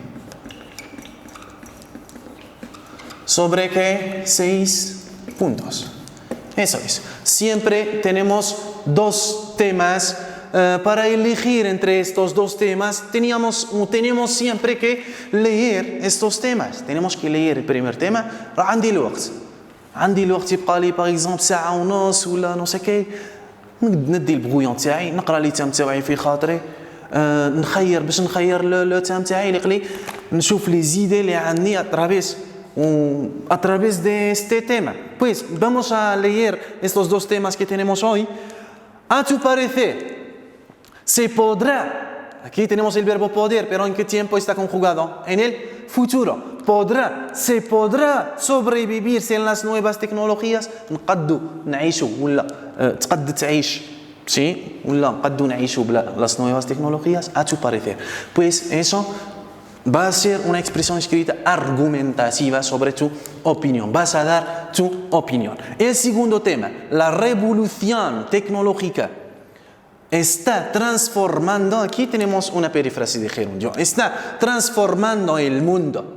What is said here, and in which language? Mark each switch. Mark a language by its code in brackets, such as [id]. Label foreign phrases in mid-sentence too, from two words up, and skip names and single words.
[es] ¿Sobre qué? 6 puntos. Eso es. Siempre tenemos 2 temas. Para elegir entre estos 2 temas, tenemos siempre que leer estos temas. Tenemos que leer el primer tema. [ar] عندي الوقت يبقى لي [fr] par exemple [ar] ساعة ونص ولا نو سي كي ندي البغويون تاعي نقرا [fr] les thèmes [ar] تاعي في خاطري نخير باش نخير [fr] le thème [ar] تاعي اللي نشوف [fr] les idées [ar] اللي عندي [es] a través de este tema. Pues vamos a leer estos dos temas que tenemos hoy. A tu parecer, se podrá, aquí tenemos el verbo poder, pero ¿en qué tiempo está conjugado? En el futuro. Se podrá sobrevivir sin las nuevas tecnologías. [ar] نقدو نعيشو ولا تقد تعيش sí ولا نقدو نعيشو بلا [es] las nuevas tecnologías. A tu parecer. Pues eso va a ser una expresión escrita argumentativa sobre tu opinión. Vas a dar tu opinión. El segundo tema, la revolución tecnológica está transformando, aquí tenemos una perífrasis de gerundio, está transformando el mundo.